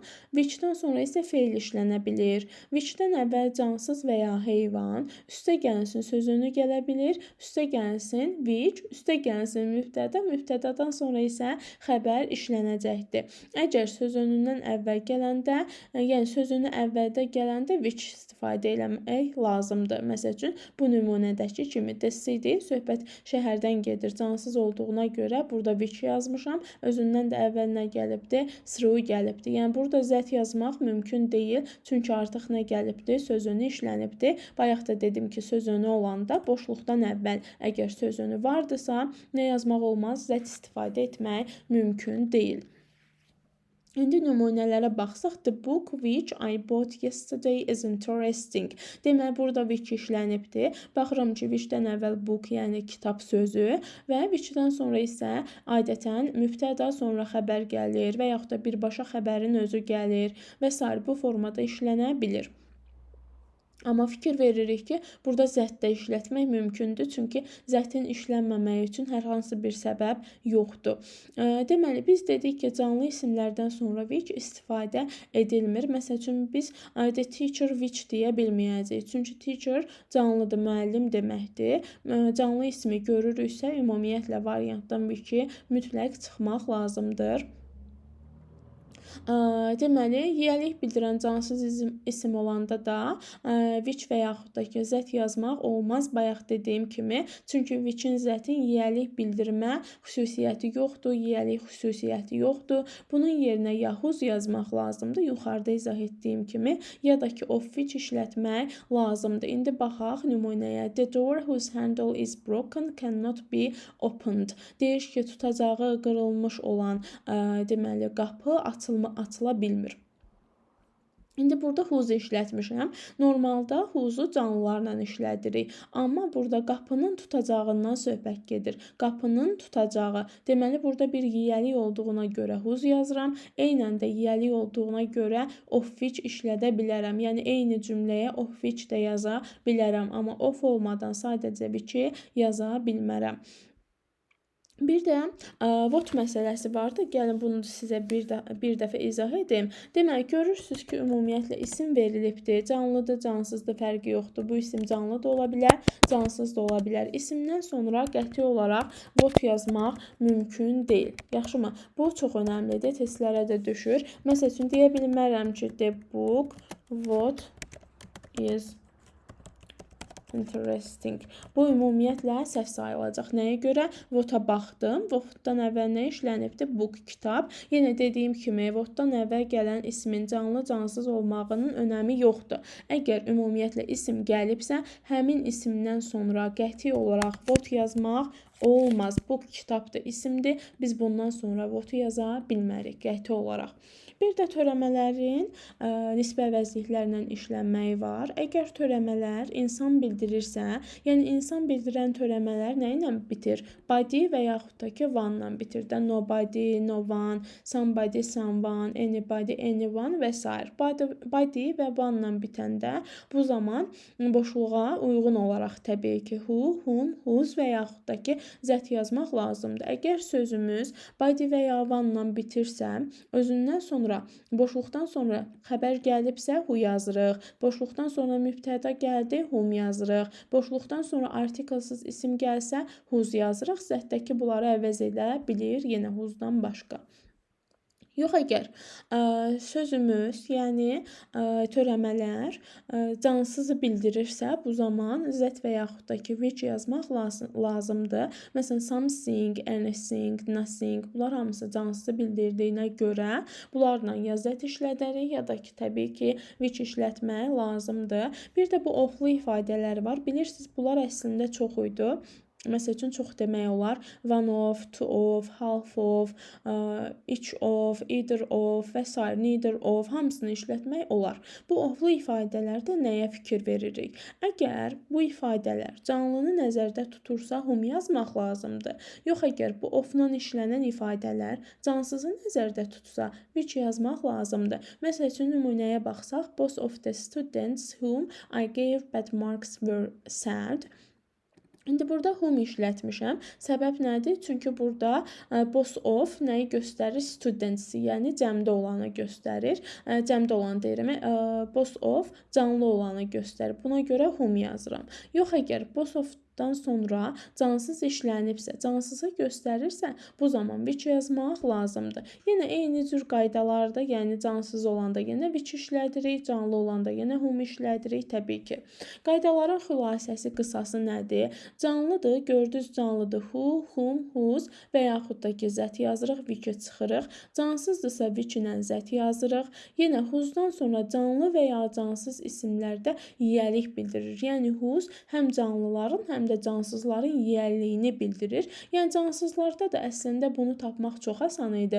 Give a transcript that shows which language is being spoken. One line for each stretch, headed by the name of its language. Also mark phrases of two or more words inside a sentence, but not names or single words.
Azerbaijani: Which-dən sonra isə feil işlənə bilir. Which-dən əvvəl cansız və ya heyvan, üstə gəlsin sözünü gələ bilir, üstə gəlsin which, üstə gəlsin mübtəda, mübtədadan sonra isə xəbər işlənəcəkdir. Əgər sözünündən əvvəl gələndə, yəni sözünü əvvəldə gələndə which istifadə eləmək lazımdır. Məsəl üçün, bu nümunədəki kimi
English: the city,
Azerbaijani: söhbət şəhərdən gedir, cansız olduğuna görə burada which yazmışam. Özündən də əvvəl nə gəlibdir? Through gəlibdir. Yəni, burada zət yazmaq mümkün deyil. Çünki artıq nə gəlibdir? Sözünü işlənibdir. Bayaq da dedim ki, sözünü olanda boşluqdan əvvəl əgər sözünü vardısa, nə yazmaq olmaz? Zət istifadə etmək mümkün deyil. İndi nümunələrə baxsaq,
English: the book which I bought yesterday is interesting.
Azerbaijani: Deməli, burada which işlənibdir. Baxıram ki, which-dən əvvəl book, yəni kitab sözü və which-dən sonra isə adətən mübtəda, sonra xəbər gəlir və yaxud da birbaşa xəbərin özü gəlir və s. bu formada işlənə bilir. Amma fikir veririk ki, burada zətdə işlətmək mümkündür, çünki zətin işlənməməyi üçün hər hansı bir səbəb yoxdur. Deməli, biz dedik ki, canlı isimlərdən sonra which istifadə edilmir. Məsəl üçün, biz
English: the teacher which
Azerbaijani: deyə bilməyəcəyik. Çünki teacher canlıdır, müəllim deməkdir. Canlı ismi görürüksə, ümumiyyətlə variantdan which-i mütləq çıxmaq lazımdır. Deməli, yiyəlik bildirən cansız isim olanda da which və yaxud da ki, zət yazmaq olmaz, bayaq dediyim kimi. Çünki which-in zətin yiyəlik bildirmə xüsusiyyəti yoxdur, yiyəlik xüsusiyyəti yoxdur. Bunun yerinə ya whose yazmaq lazımdır, yuxarıda izah etdiyim kimi, ya da ki,
English: of which
Azerbaijani: işlətmək lazımdır. İndi baxaq nümunəyə.
English: The door whose handle is broken cannot be opened.
Azerbaijani: Deyir ki, tutacağı qırılmış olan deməli, qapı açıla bilmir. İndi burada whose işlətmişəm. Normalda whose'u canlılarla işlədirik. Amma burada qapının tutacağından söhbət gedir. Qapının tutacağı. Deməli, burada bir yiyəlik olduğuna görə whose yazıram. Eynən də yiyəlik olduğuna görə
English: of which
Azerbaijani: işlədə bilərəm. Yəni, eyni cümləyə
English: of which
Azerbaijani: də yaza bilərəm. Amma of olmadan sadəcə which-i yaza bilmərəm. Bir də what məsələsi vardır. Gəlin bunu sizə bir dəfə izah edim. Deməli, görürsünüz ki, ümumiyyətlə isim verilibdir. Canlıdır, cansızdır, fərqi yoxdur. Bu isim canlı da ola bilər, cansız da ola bilər. İsimdən sonra qəti olaraq what yazmaq mümkün deyil. Yaxşımı? Bu çox önəmlidir. Testlərə də düşür. Məsəl üçün, deyə bilmərəm ki,
English: the book what is interesting.
Azerbaijani: Bu ümumiyyətlə səhv sayılacaq. Nəyə görə? What-a baxdım. What-dan əvvəl nə işlənibdir? Book, kitab. Yenə dediyim kimi, what-dan əvvəl gələn ismin canlı, cansız olmağının önəmi yoxdur. Əgər ümumiyyətlə isim gəlibsə, həmin isimdən sonra qəti olaraq what yazmaq olmaz. Book, kitabdır, isimdir. Biz bundan sonra what-u yaza bilmərik qəti olaraq. Bir də törəmələrin nisbə əvəzliklərlə işlənməyi var. Əgər törəmələr insan bildirirsə, yəni insan bildirən törəmələr nə ilə bitir? Body və yaxud da ki, one-la bitir də.
English: Nobody, no one, somebody, someone, anybody, anyone
Azerbaijani: və s. Body və one-la bitəndə bu zaman boşluğa uyğun olaraq təbii ki,
English: who, whom, whose
Azerbaijani: və yaxud da ki, zət yazmaq lazımdır. Əgər sözümüz body və ya one-la bitirsə, özündən sonra boşluqdan sonra xəbər gəlibsə who yazırıq. Boşluqdan sonra mübtəda gəldi, whom yazırıq. Boşluqdan sonra artiklsız isim gəlsə whose yazırıq. Zətdəki bunları əvəz edə bilir, yenə whose'dan başqa. Yox, əgər sözümüz, yəni törəmələr cansızı bildirirsə, bu zaman z və yaxud da ki, which yazmaq lazımdır. Məsələn,
English: something, anything, nothing
Azerbaijani: bunlar hamısı cansızı bildirdiyinə görə bunlarla ya z işlədərik, ya da ki, təbii ki, which işlətmək lazımdır. Bir də bu oflu ifadələri var. Bilirsiniz, bunlar əslində çox idi. Məsəl üçün, çox demək olar.
English: One of, two of, half of, each of, either of
Azerbaijani: və s.
English: neither of
Azerbaijani: hamısını işlətmək olar. Bu oflu ifadələrdə nəyə fikir veririk? Əgər bu ifadələr canlını nəzərdə tutursa, whom yazmaq lazımdır. Yox, əgər bu ofla işlənən ifadələr cansızı nəzərdə tutsa, which yazmaq lazımdır. Məsəl üçün, nümunəyə baxsaq,
English: both of the students whom I gave bad marks were sad.
Azerbaijani: İndi burada whom işlətmişəm. Səbəb nədir? Çünki burada
English: both of
Azerbaijani: nəyi göstərir? Students-i, yəni cəmdə olanı göstərir. Cəmdə olan deyirəm.
English: Both of
Azerbaijani: canlı olanı göstərir. Buna görə whom yazıram. Yox, əgər
English: both of-
Azerbaijani: dan sonra cansız işlənibsə, cansızı göstərirsə, bu zaman which yazmaq lazımdır. Yenə eyni cür qaydalarda, yəni cansız olanda yenə which işlədirik, canlı olanda yenə whom işlədirik təbii ki. Qaydaların xülasəsi, qısası nədir? Canlıdır, gördünüz canlıdır.
English: Who, whom, whose
Azerbaijani: və yaxud da ki, zət yazırıq, which-i çıxırıq. Cansızdırsa which ilə zət yazırıq. Yenə whose-dan sonra canlı və ya cansız isimlərdə yiyəlik bildirir. Yəni whose həm canlıların, həm də cansızların yiyəliyini bildirir. Yəni cansızlarda da əslində bunu tapmaq çox asan idi.